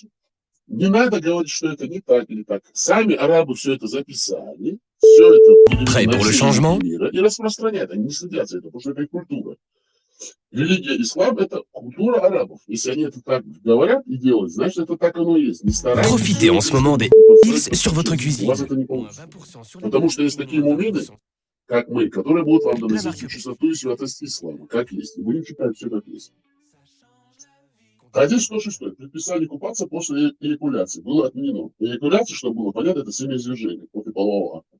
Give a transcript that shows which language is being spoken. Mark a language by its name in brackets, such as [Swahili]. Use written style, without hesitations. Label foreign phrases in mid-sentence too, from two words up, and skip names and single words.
[Russian] Не надо говорить, что это не так или так. Сами арабы все это записали, все это мира, и распространяют. Они не следят за это, потому что это их культура. Религия ислам – это культура арабов. Если они это так говорят и делают, значит, это так оно и есть. Не старайтесь. [French] Profitez en ce moment des deals sur votre [Russian] У [French] cuisine. [Russian] вас это не получится. Потому что есть такие мумины, как мы, которые будут вам доносить всю чистоту и святость ислама, как есть. И будем читать все как есть. Хадис 106. Предписание купаться после эякуляции было отменено. Эякуляция, чтобы было понятно, это семяизвержение после полового акта.